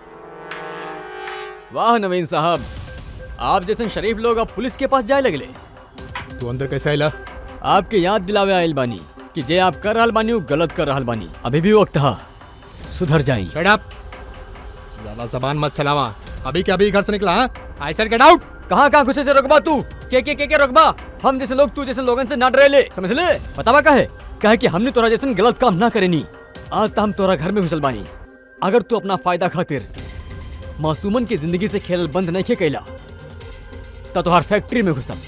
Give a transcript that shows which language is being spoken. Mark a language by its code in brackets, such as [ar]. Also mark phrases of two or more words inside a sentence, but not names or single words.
[bho] वाह नवीन साहब, आप जैसे शरीफ लोग अब पुलिस के पास जाए लगले। तू अंदर कैसे आइला? आपके याद दिलावे आयल बानी कि जे आप कर रहल बानी वो गलत कर रहल बानी। अभी भी वक्त है, सुधर जाई। [en] shut up, [bho] ज्यादा जबान मत चलावा। अभी के अभी घर से निकला। [en] I said get out. [bho] कहाँ घुसे से रोकबा तू? के रोकबा? हम जैसे लोग तू जैसे लोगन से ना डरे ले, समझ ले। बतावा कहे कि हमने तोरा जैसे गलत काम ना करेनी। आज तो हम तोरा घर में घुसल बानी। अगर तू अपना फायदा खातिर मासूमन की जिंदगी से खेल बंद नहीं खे कैला तो तोहार फैक्ट्री में घुसम।